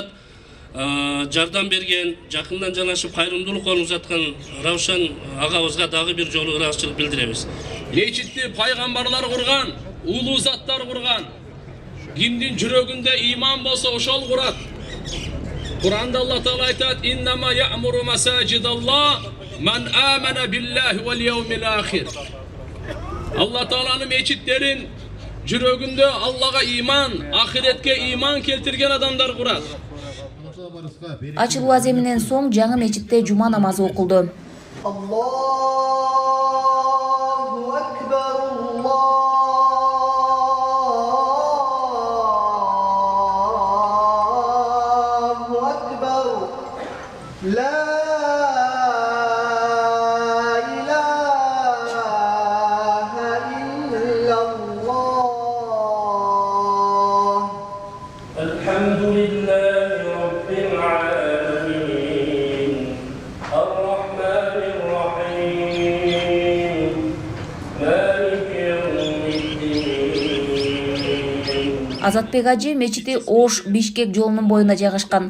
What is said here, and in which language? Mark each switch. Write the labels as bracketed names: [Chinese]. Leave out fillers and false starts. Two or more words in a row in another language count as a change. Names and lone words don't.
[Kyrgyz] Жардам берген, жакындан жанашып кайрымдуулук колун узаткан Равшан агабызга дагы бир жолу ыраазычылык билдиребиз. Мечитти пайгамбарлар курган, улуу заттар курган. Кимдин жүрөгүндө ыйман болсо ошол курат. Куранда Алла Таала айтат: [Arabic] "إنما يعمر مساجد الله من آمن بالله واليوم الآخر." [Kyrgyz] Алла Тааланын мечиттерин жүрөгүндө Аллага ыйман, ахиретке ыйман келтирген адамдар курат. Ачылуу аземинен соң жаңы мечитте жума намазы окулду. [Arabic] الله أكبر، الله أكبر. لا إله إلا الله. Алхамдулиллах. [Kyrgyz] Азатбек Ажы мечити Ош Бишкек жолунун боюнда жайгашкан.